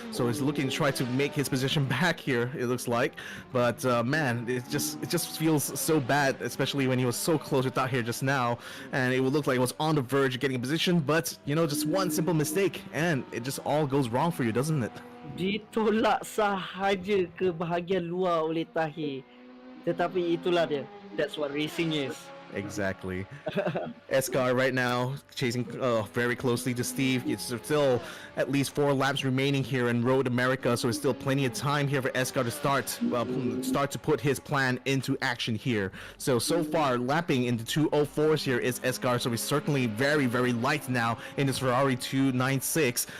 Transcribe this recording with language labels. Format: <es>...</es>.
<en>So he's looking to try to make his position back here. It looks like, but man, it just feels so bad, especially when he was so close with that here just now, and it would look like it was on the verge of getting a position. But you know, just one simple mistake, and it just all goes wrong for you, doesn't it?</en> <ms>Ditolak sahaja ke bahagian luar oleh Tahir. Tetapi itulah dia.</ms> <en>That's what racing is. Exactly. Eskar right now chasing very closely to Steve. It's still at least 4 laps remaining here in Road America, so it's still plenty of time here for Eskar to start to put his plan into action here. So far, lapping in the 204s here is Eskar, so he's certainly very, very light now in his Ferrari 296.</en>